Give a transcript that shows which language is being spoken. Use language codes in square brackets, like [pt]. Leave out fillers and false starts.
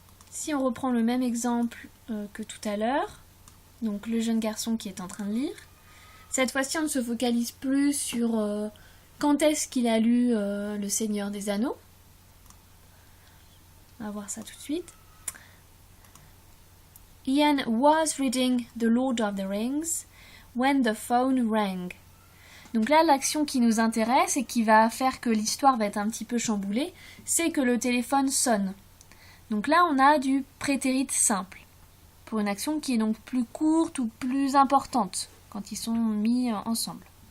[fr] Si on reprend le même exemple que tout à l'heure, donc le jeune garçon qui est en train de lire, cette fois-ci on ne se focalise plus sur quand est-ce qu'il a lu Le Seigneur des Anneaux. On va voir ça tout de suite. [en] Ian was reading The Lord of the Rings when the phone rang. [fr] Donc là, l'action qui nous intéresse et qui va faire que l'histoire va être un petit peu chamboulée, c'est que le téléphone sonne. Donc là, on a du prétérit simple, pour une action qui est donc plus courte ou plus importante, quand ils sont mis ensemble.